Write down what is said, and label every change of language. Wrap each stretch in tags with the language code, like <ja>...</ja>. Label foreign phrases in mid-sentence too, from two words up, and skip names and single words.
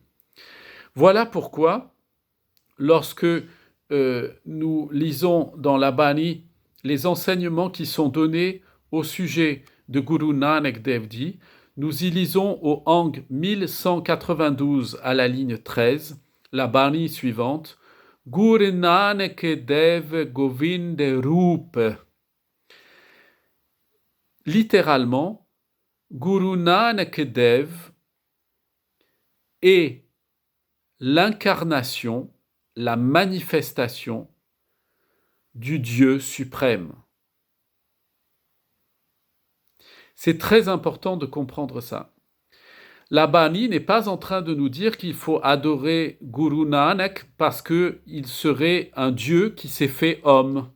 <fr>Voilà pourquoi, lorsque nous lisons dans la Bani les enseignements qui sont donnés au sujet de Guru Nanak Dev Ji, nous y lisons au Ang 1192 à la ligne 13, la Bani suivante,</fr> <pa>ਗੁਰੁ ਨਾਨਕ ਦੇਵ ਗੋਵਿੰਦ ਰੂਪ.</pa> <fr>Littéralement, Guru Nanak Dev est l'incarnation, la manifestation du Dieu suprême. C'est très important de comprendre ça. La Bani n'est pas en train de nous dire qu'il faut adorer Guru Nanak parce qu'il serait un Dieu qui s'est fait homme.</fr>